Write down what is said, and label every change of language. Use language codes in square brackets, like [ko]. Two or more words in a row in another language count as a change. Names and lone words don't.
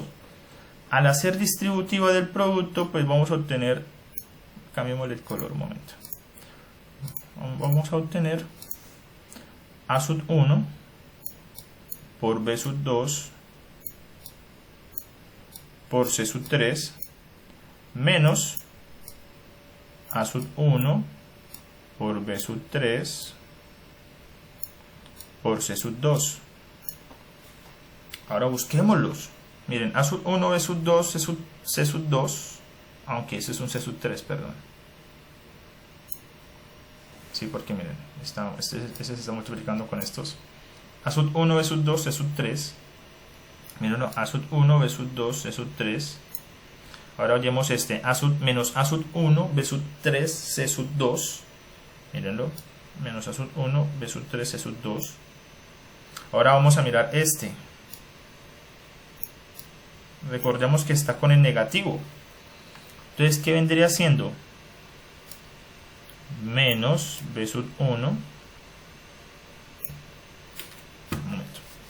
[es] Al hacer distributiva del producto pues vamos a obtener, cambiémosle el color un momento, vamos a obtener A sub 1 por B sub 2 por C sub 3 menos A sub 1 por B sub 3 por C sub 2. Ahora busquémoslos. Miren, A sub 1, B sub 2, C sub 2, aunque ese es un C sub 3, perdón. Sí, porque miren, este se está multiplicando con estos. A sub 1, B sub 2, C sub 3. Mírenlo, A sub 1, B sub 2, C sub 3. Ahora oyemos este, menos A sub 1, B sub 3, C sub 2. Mírenlo, menos A sub 1, B sub 3, C sub 2. Ahora vamos a mirar este. Recordemos que está con el negativo. Entonces, ¿qué vendría siendo? Menos B sub 1. Un momento.